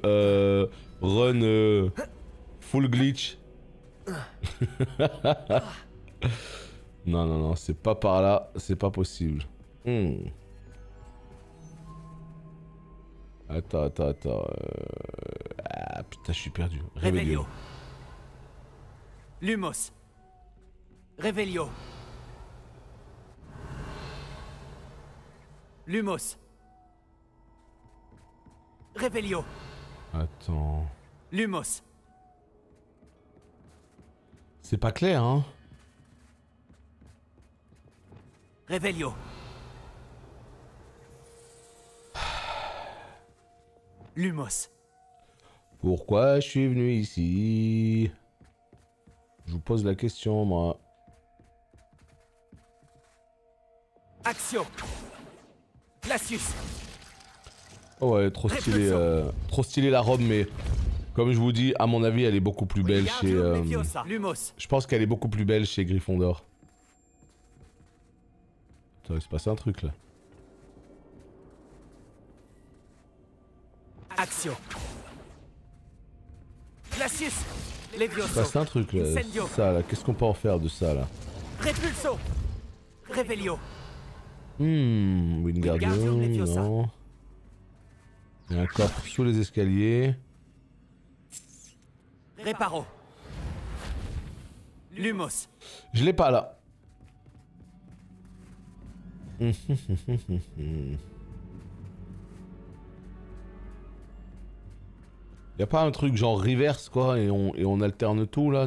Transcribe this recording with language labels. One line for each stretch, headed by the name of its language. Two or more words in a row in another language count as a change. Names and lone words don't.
English: Run full glitch.
French: Non, c'est pas par là, c'est pas possible. Attends. Ah putain, je suis perdu. Revelio. Lumos. Revelio. Lumos. Revelio. Attends. Lumos. C'est pas clair, hein? Revelio. Lumos. Pourquoi je suis venu ici? Je vous pose la question, moi. Accio. Glacius. Oh ouais, trop stylé la robe, mais comme je vous dis, à mon avis, elle est beaucoup plus belle chez... Lumos. Je pense qu'elle est beaucoup plus belle chez Gryffondor. Ça va se passer un truc là. Accio. Glacius. Levioso. Ça c'est un truc là. Ça là, qu'est-ce qu'on peut en faire de ça là? Repulso. Revelio. Wingardium, Leviosa. non. Il y a un coffre sous les escaliers. Réparo. Lumos. Je l'ai pas là. Y a pas un truc genre reverse quoi et on alterne tout là?